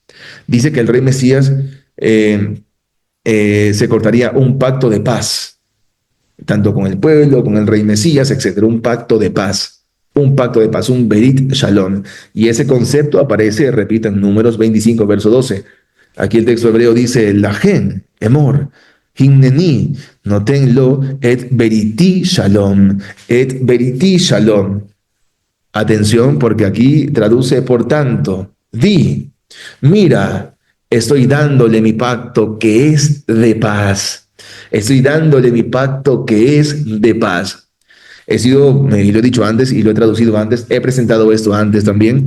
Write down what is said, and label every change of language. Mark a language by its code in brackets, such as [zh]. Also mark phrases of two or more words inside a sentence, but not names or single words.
[es] Dice que el rey Mesías se cortaría un pacto de paz, tanto con el pueblo, con el rey Mesías, etcétera. Un pacto de paz. Un pacto de paz, un [he] ברית שלום. [es] Y ese concepto aparece, repito, en Números 25, verso 12. Aquí el texto hebreo dice, [he] לכן אמר הנני נתנלו את בריתי שלום את בריתי שלום. [es] Atención, porque aquí traduce, por tanto, di, mira, estoy dándole mi pacto que es de paz. Estoy dándole mi pacto que es de paz. Y lo he dicho antes y lo he traducido antes, he presentado esto antes también.